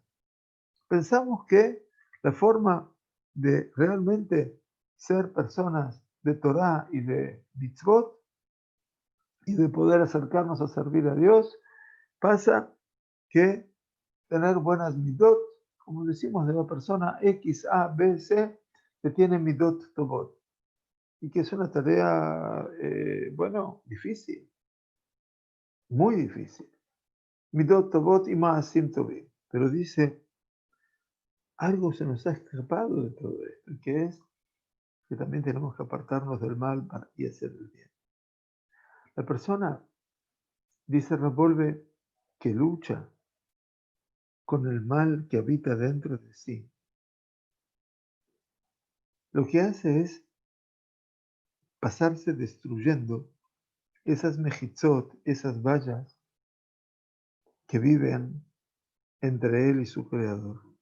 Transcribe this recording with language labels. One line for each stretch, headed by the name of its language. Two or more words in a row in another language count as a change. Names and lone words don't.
Spanish: Pensamos que la forma de realmente ser personas de Torah y de mitzvot y de poder acercarnos a servir a Dios pasa que tener buenas midot, como decimos de la persona X, A, B, C, que tiene
Hebrew: מידות טובות,
Spanish: y que es una tarea, difícil, muy difícil.
Hebrew: מידות טובות y מעשים טובים.
Spanish: Pero dice, algo se nos ha escapado de todo esto, que es que también tenemos que apartarnos del mal y hacer el bien. La persona, dice Rab Wolbe, que lucha con el mal que habita dentro de sí, lo que hace es pasarse destruyendo esas mejitzot, esas vallas que viven entre él y su creador.